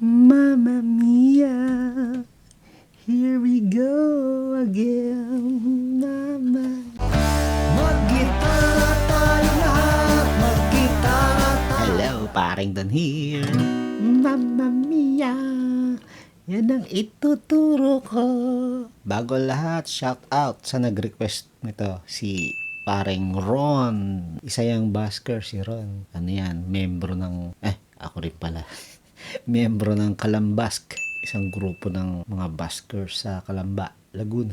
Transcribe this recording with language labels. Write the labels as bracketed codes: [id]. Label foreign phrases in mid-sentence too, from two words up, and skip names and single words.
[en] Mamma mia, here we go again. Mama. [tl] Mag-gitara tayo lahat, mag-gitara tayo. [en] Hello, paring Don here. Mamma mia, [tl] yan ang ituturo ko. Bago lahat, shout out sa nag-request nito, si paring Ron. Isa yung busker si Ron. Ano yan, membro ng, ako rin pala. Membro ng Kalambask, isang grupo ng mga buskers sa Kalamba, Laguna.